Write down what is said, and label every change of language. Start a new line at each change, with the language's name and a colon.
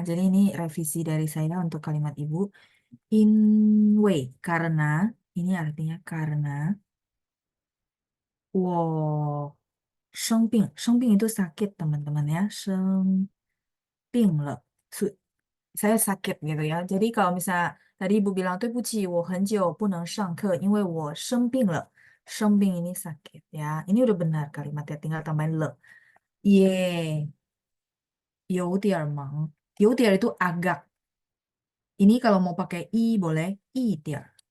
Indonesian: Jadi ini revisi dari saya untuk kalimat ibu. In way, karena, ini artinya karena,
Chinese: 我生病
Indonesian: itu sakit teman-teman ya,
Chinese: 生病了.
Indonesian: Saya sakit gitu ya. Jadi kalau misalnya tadi ibu bilang
Chinese: 对不起，我很久不能上课，因为我生病了.
Indonesian: 生病 ini sakit ya. Ini udah benar kalimatnya, tinggal tambahin le. Ye,
Chinese: 有点忙，
Indonesian: 有点 itu agak. Ini kalau mau pakai i boleh, 一点.